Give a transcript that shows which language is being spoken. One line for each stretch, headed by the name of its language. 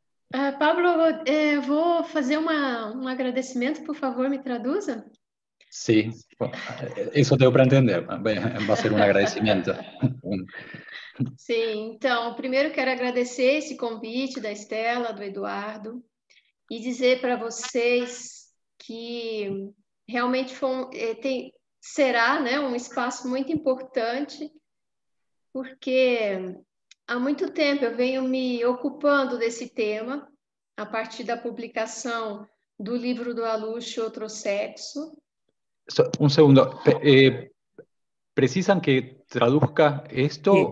Portuguese: Pablo, vou fazer um agradecimento, por favor, me traduza.
Spanish: Sí, eso tengo para entender. Va a ser un agradecimiento.
Portuguese: Sim, então, primeiro quero agradecer esse convite da Estela, do Eduardo, e dizer para vocês que realmente será, né, um espaço muito importante, porque há muito tempo eu venho me ocupando desse tema, a partir da publicação do livro do Alush, Outro Sexo.
Spanish: Un segundo. ¿Precisan que traduzca esto?